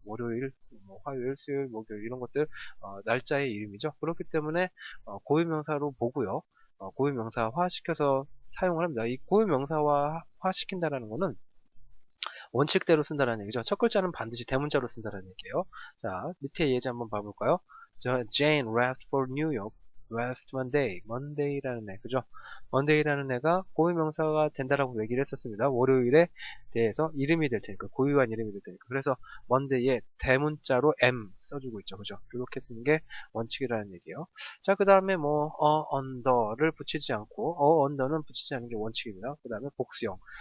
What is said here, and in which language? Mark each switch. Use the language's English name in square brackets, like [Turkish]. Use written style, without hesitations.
[Korean] 월요일, 뭐 화요일, 수요일, 목요일 이런 것들 날짜의 이름이죠. 그렇기 때문에 고유명사로 보고요. 고유명사화 시켜서 사용을 합니다. 이 고유명사화 시킨다라는 거는 원칙대로 쓴다는 얘기죠. 첫 글자는 반드시 대문자로 쓴다는 얘기예요. 자, 밑에 예제 한번 봐볼까요? [English] Jane left for New York last Monday. [Korean] Monday라는 애, 그죠? Monday라는 애가 고유명사가 된다라고 얘기를 했었습니다. 월요일에 대해서 이름이 될 테니까, 고유한 이름이 될 테니까. 그래서 Monday에 대문자로 M 써주고 있죠, 그죠? 이렇게 쓰는 게 원칙이라는 얘기예요. 자, 그 다음에 뭐 under를 붙이지 않고 under는 붙이지 않는 게 원칙입니다. 그 다음에 복수형.